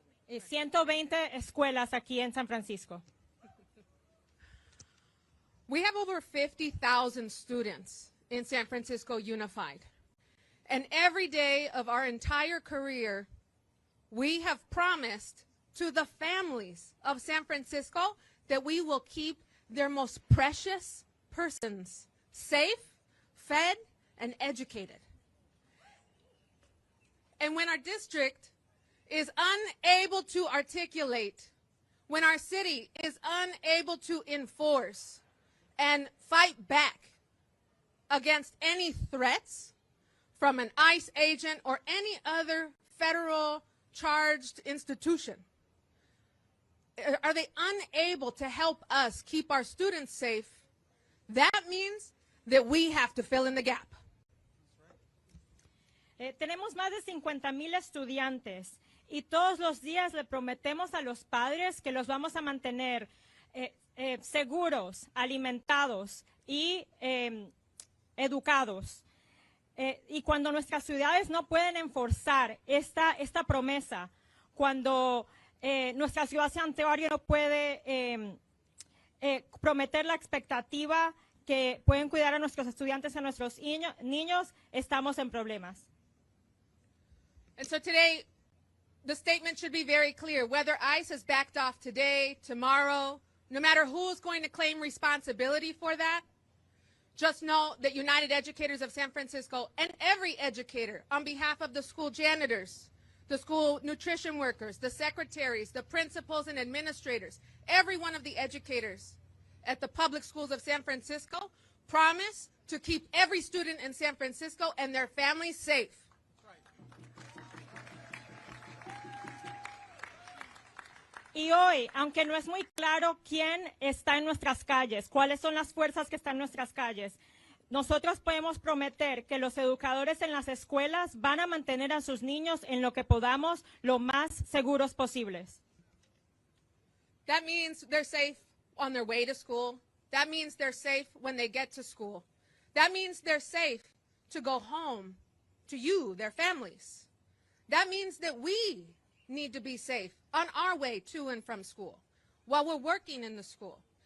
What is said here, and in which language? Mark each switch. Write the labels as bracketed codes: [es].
[es] 120 escuelas aquí en San Francisco. [en] We have over 50,000 students in San Francisco Unified. And every day of our entire career, we have promised to the families of San Francisco that we will keep their most precious persons safe, fed, and educated. And when our district is unable to articulate, when our city is unable to enforce and fight back against any threats from an ICE agent or any other federal charged institution, are they unable to help us keep our students safe, that means that we have to fill in the gap. [es] Tenemos más de 50,000 estudiantes y todos los días le prometemos a los padres que los vamos a mantener seguros, alimentados y educados. Y cuando nuestras ciudades no pueden enforzar esta promesa, cuando nuestra ciudad santuario no puede prometer la expectativa que pueden cuidar a nuestros estudiantes, a nuestros niños, estamos en problemas. [en] And so today, the statement should be very clear. Whether ICE has backed off today, tomorrow, no matter who is going to claim responsibility for that, just know that United Educators of San Francisco and every educator on behalf of the school janitors, the school nutrition workers, the secretaries, the principals and administrators, every one of the educators at the public schools of San Francisco promise to keep every student in San Francisco and their families safe. [es] Y hoy, aunque no es muy claro quién está en nuestras calles, cuáles son las fuerzas que están en nuestras calles, nosotros podemos prometer que los educadores en las escuelas van a mantener a sus niños en lo que podamos lo más seguros posibles. [en] That means they're safe on their way to school. That means they're safe when they get to school. That means they're safe to go home to you, their families. That means that we need to be safe on our way to and from school while we're working in the school.